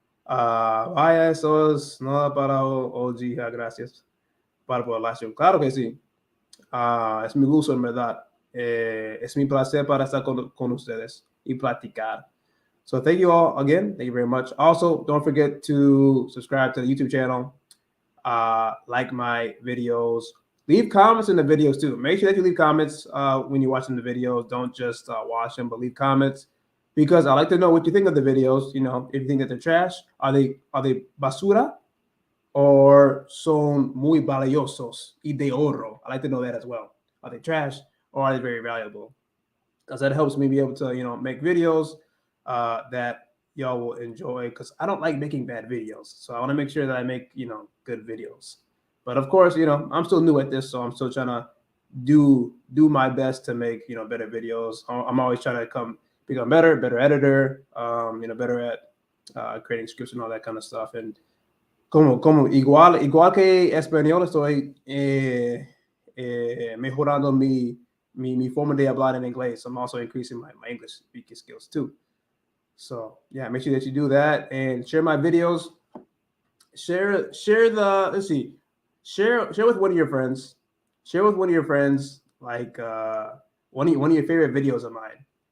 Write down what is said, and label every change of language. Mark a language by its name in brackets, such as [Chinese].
[Spanish] Vaya, eso es nada para hoy. Gracias para la relación. Claro que sí. Es mi gusto, en verdad. Es mi placer para estar con ustedes y platicar. [English] So thank you all again. Thank you very much. Also, don't forget to subscribe to the YouTube channel. Like my videos. Leave comments in the videos too. Make sure that you leave comments when you're watching the videos. Don't just watch them, but leave comments, because I like to know what you think of the videos. If you think that they're trash, are they [Spanish] basura, [English] or [Spanish] son muy valiosos y de oro? [English] I like to know that as well. Are they trash, or are they very valuable? Because that helps me be able to make videos that y'all will enjoy, because I don't like making bad videos. So I want to make sure that I make good videos. But of course, I'm still new at this, so I'm still trying to do my best to make better videos. I'm always trying to become better editor, better at creating scripts and all that kind of stuff. [Spanish] And como igual que español, estoy mejorando mi forma de hablar en inglés. [English] I'm also increasing my English speaking skills too. So yeah, make sure that you do that and share my videos. Share with one of your friends. Share with one of your friends, like one of your favorite videos of mine.